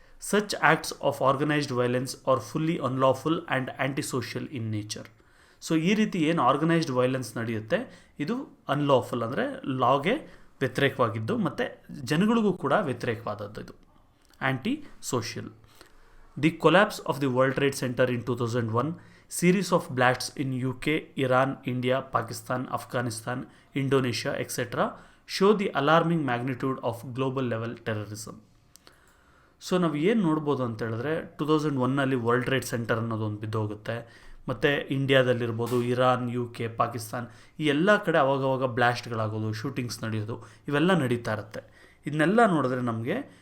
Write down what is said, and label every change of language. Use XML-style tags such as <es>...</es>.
<en>Such acts of organised violence are fully unlawful and anti social in nature.</en> <kn>So ಈ ರೀತಿ ಏನು organised violence ನಡೆಯುತ್ತೆ ಇದು unlawful, ಅಂದರೆ ಲಾಗೆ ವ್ಯತಿರೇಕವಾಗಿದ್ದು ಮತ್ತು ಜನಗಳಿಗೂ ಕೂಡ ವ್ಯತಿರೇಕವಾದದ್ದು. ಇದು anti social.</kn> <en>The collapse of the World Trade Center in 2001, series of blasts in UK, Iran, India, Pakistan, Afghanistan, Indonesia, etc. show the alarming magnitude of global level terrorism.</en> <kn>So ನಾವು ಏನು ನೋಡ್ಬೋದು ಅಂತ ಹೇಳಿದ್ರೆ, 2001ನಲ್ಲಿ ವರ್ಲ್ಡ್ ಟ್ರೇಡ್ ಸೆಂಟರ್ ಅನ್ನೋದೊಂದು ಬಿದ್ದೋಗುತ್ತೆ. ಮತ್ತು ಇಂಡಿಯಾದಲ್ಲಿರ್ಬೋದು, Iran, UK, Pakistan, ಈ ಎಲ್ಲ ಕಡೆ ಅವಾಗವಾಗ ಬ್ಲಾಸ್ಟ್ಗಳಾಗೋದು, ಶೂಟಿಂಗ್ಸ್ ನಡೆಯೋದು, ಇವೆಲ್ಲ ನಡೀತಾ ಇರುತ್ತೆ. ಇದನ್ನೆಲ್ಲ ನೋಡಿದ್ರೆ ನಮಗೆ</kn>